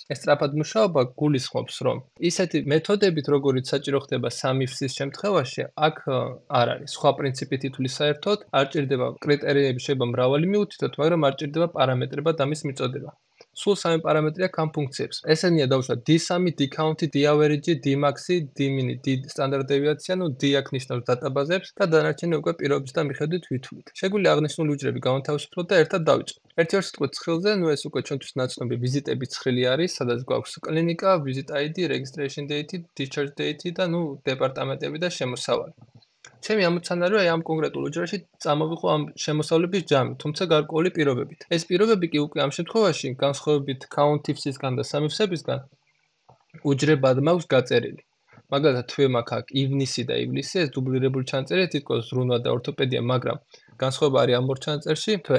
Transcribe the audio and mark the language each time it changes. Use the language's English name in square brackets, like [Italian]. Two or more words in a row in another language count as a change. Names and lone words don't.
[Georgian] ეს სწრაფად მუშაობა გულისხმობს, რომ ისეთი მეთოდებით, როგორიც საჭირო ხდება სამიფსის შემთხვევაში, აქ არ არის. სხვა პრინციპით ითვლი საერთოდ, არ ჭირდება კრიტერიები შეიძლება მრავალი მივუთითოთ, მაგრამ არ ჭირდება პარამეტრება და მის მიწოდება. სულ სამი პარამეტრი აქვს ამ ფუნქციებს. ესენია დავუშვათ d3, d-count, d-average, d-max, d-min, d-standard deviation, d აქ ნიშნავს დატაბაზებს და დანარჩენი უკვე პირობის და მიხედვით ვითვლით. შეგვიძლია აღნიშნული უჯრები გავანთავისუფლოთ და ერთად დავიწყოთ. ერთი-ორ სიტყვით ცხრილზე, ეს უკვე ჩვენთვის ნაცნობი ვიზიტების ცხრილი არის, სადაც გვაქვს კლინიკა, [English] visit ID, registration date, discharge date [Georgian] და დეპარტამენტები და შემოსავალი. ჩემი ამოცანა აი ამ კონკრეტულ უჯრაში წამოვიყო ამ შემოსავლების ჯამი, თუმცა გარკვეული პირობებით. ეს პირობები კი უკვე ამ შემთხვევაში განსხვავებით count-ifsისგან და sum-ifsებისგან უჯრებად მაქვს გაწერილი. მაგალითად, თვე მაქვს აქ ივნისი და ივლისი, ეს დუბლირებული ჩანაწერია, თითქოს ზრუნვა და ორთოპედია, მაგრამ განსხვავება არის ამ ორ ჩანაწერში თვე.